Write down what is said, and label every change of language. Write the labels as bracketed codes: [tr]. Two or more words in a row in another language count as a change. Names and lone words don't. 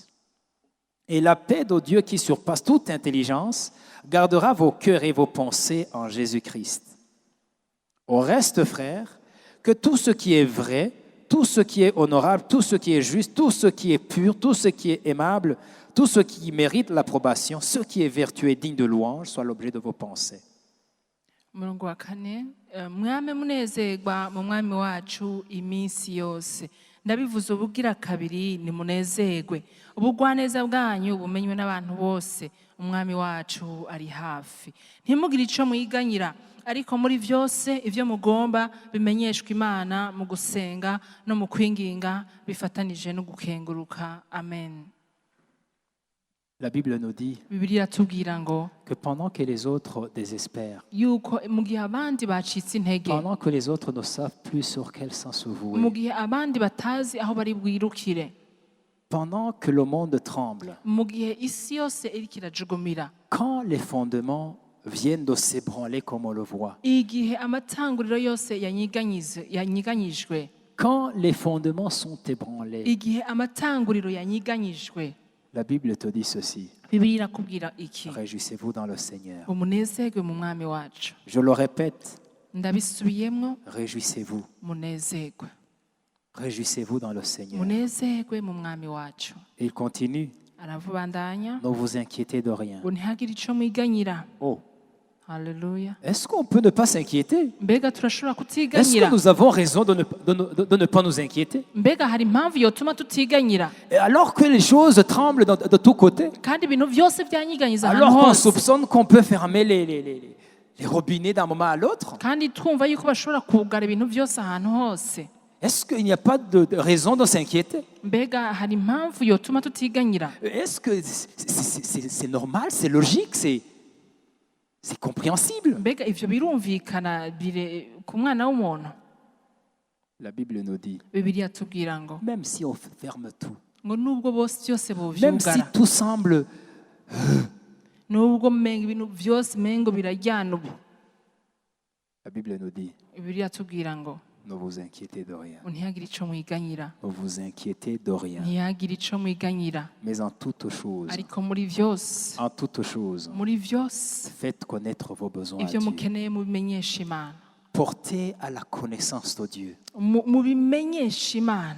[fr] Et la paix de Dieu qui surpasse toute intelligence gardera vos cœurs et vos pensées en Jésus-Christ. Au reste, frères, que tout ce qui est vrai, tout ce qui est honorable, tout ce qui est juste, tout ce qui est pur, tout ce qui est aimable, tout ce qui mérite l'approbation, ce qui est vertueux et digne de louange, soit l'objet de vos pensées. [rn] Umurongo wa 4, mwame munezerwa mu mwami wacu iminsi yose. Ndabivuze ubugira kabiri ni munezerwe. Ubugwaneza bwanyu bumenywe n'abantu bose. Umwami wacu ari hafi. Ntimugire ico mwiganyira, ariko muri vyose ivyo mugomba bimenyeshwa Imana mu gusenga no mu kwinginga bifatanije no gukenguruka. Amen. [fr] La Bible nous dit [rn] Bibiliya iratubwira ngo [fr] que pendant que les autres désespèrent, [rn] yuko mu gihe abandi bacitse intege, [fr] pendant que les autres ne savent plus sur quel sens se vouer, [rn] mu gihe abandi batazi aho bari bwirukire, [fr] pendant que le monde tremble, [rn] mu gihe isi yose iriko irajugumira, [fr] quand les fondements viennent de s'ébranler comme on le voit, [rn] igihe amatanguriro yose yanyiganyijwe, [fr] quand les fondements sont ébranlés, [rn] igihe amatanguriro yanyiganyijwe, [fr] la Bible te dit ceci: [rn] Bibiliya irakubwira iki? [fr] réjouissez-vous dans le Seigneur. [rn] Umunezerwe mu mwami wacu. [fr] Je le répète, [rn] Ndabisubiyemwo, [fr] réjouissez-vous, [rn] munezerwe, [fr] Réjouissez-vous dans le Seigneur. [rn] munezerwe mu mwami wacu. [fr] Et il continue. [rn] Aravubandanya [fr] Ne vous inquiétez de rien. [rn] ngo ntihagire ico mwiganyira. Oh, Haleluya. [fr] est-ce qu'on peut ne pas s'inquiéter? [rn] Mbega turashobora [fr] Est-ce [rn] kutiganyira? [fr] que nous avons raison de ne pas nous inquiéter? [rn] Mbega hari impamvu yotuma tutiganyira? [fr] Et alors que les choses tremblent de tous côtés, [rn] Kandi ibintu byose byanyiganyiza ahantu [fr] alors qu'on [rn] hose. [fr] soupçonne qu'on peut fermer les robinets d'un moment à l'autre, [rn] Kandi twumva yuko bashobora kugara ibintu byose ahantu hose. [fr] est-ce qu'il n'y a pas de raison de s'inquiéter? [rn] Mbega hari impamvu yotuma tutiganyira? [fr] Est-ce que c'est normal, c'est logique, c'est compréhensible? [rn] Mbega ivyo birumvikana bire ku mwana w'umuntu? [fr] La Bible nous dit, [rn] Bibiliya tubwira ngo [fr] même si on ferme tout, [rn] ngo nubwo byose [fr] même si [rn] bovyugara, [fr] tout semble, [rn] nubwo menga ibintu byose mengo birajyana ubu, [fr] la Bible nous dit, [rn] Bibiliya tubwira ngo [fr] ne vous inquiétez de rien. [rn] ntihagire ico mwiganyira, [fr] Ne vous inquiétez de rien. [rn] ntihagire ico mwiganyira, [fr] Mais en toutes choses, [rn] ariko muri vyose, [fr] en toutes choses, [rn] muri vyose [fr] faites connaître vos besoins à [rn] ivyo [fr] Dieu. [rn] mukeneye mubimenyesha Imana, [fr] Portez à la connaissance de Dieu [rn] mubimenyesha Imana